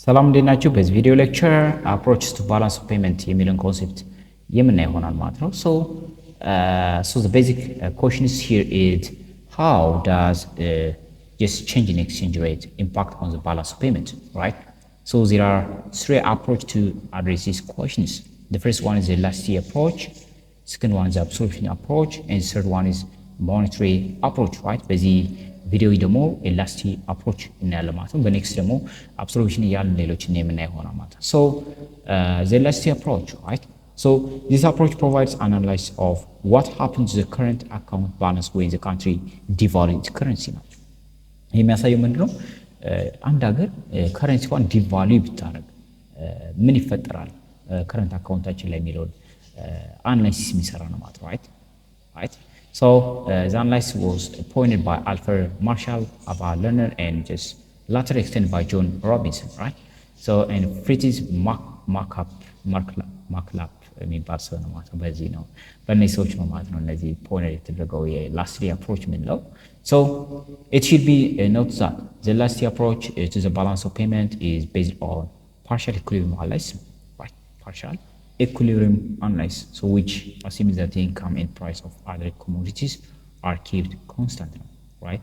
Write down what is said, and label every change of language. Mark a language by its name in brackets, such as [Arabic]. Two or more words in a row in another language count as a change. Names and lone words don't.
[Amharic] ሰላም እንዴት ናችሁ? በዚህ ቪዲዮ [English] ሌክቸር approaches to balance of payment [Amharic] የሚለውን ኮንሴፕት የምናይ ይሆናል ማለት ነው። [English] So the basic question is here is how does just change in exchange rate impact on the balance of payment, right? So there are three approaches to address these questions. The first one is the elasticity approach, second one is the absorption approach, and the third one is monetary approach, right? [Amharic] በዚህ ቪዲዮ ደግሞ [English] elasticity approach [Amharic] እናያለን ማለት ነው። በኔክስት ደግሞ አብሶሉሽን እያልን ሌሎችን የምናይ ይሆናል ማለት ነው። [English] So the elasticity approach, right? So this approach provides an analysis of what happens to the current account balance when the country devalues its currency [Amharic] ናቸው። ይህ የሚያሳየው ምንድነው? አንድ ሀገር ከረንሲዋን ዲቫሉይ ብታደርግ ምን ይፈጠራል ከረንት አካውንታችን ላይ የሚለውን አናላይሲስ የሚሰራ ነው ማለት ነው። right? [English] So the analysis was appointed by Alfred Marshall-Lerner and just later extended by John Robinson, right? So and Fritz Markup [Amharic] የሚባል ሰው ነው ማለት ነው። በዚህ ነው በእነዚህ ሰዎች ነው ማለት ነው እነዚህ ፖይንት የተደረገው [English] elasticity approach የምንለው። So it should be noted that the elasticity approach to the balance of payment is based on partial equilibrium analysis, right? Partial equilibrium analysis, so which assumes that the income and price of other commodities are kept constant, right?